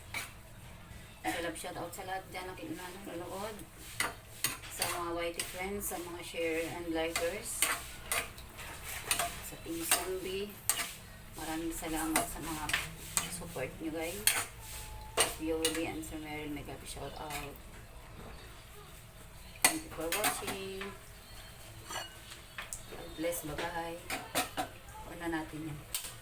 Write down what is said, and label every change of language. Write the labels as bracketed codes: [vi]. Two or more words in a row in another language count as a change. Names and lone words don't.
[tl] Nag-love shoutout sa lahat dyan na nanonood. Sa mga [en] YT friends, [tl] sa mga [en] share and likers. [tl] Sa Team Zombie. Maraming salamat sa mga support nyo guys. Yoli and Sir Meryl, nag-love shoutout. [en] Thank you for watching. God bless, bye-bye. [tl] Una natin yan.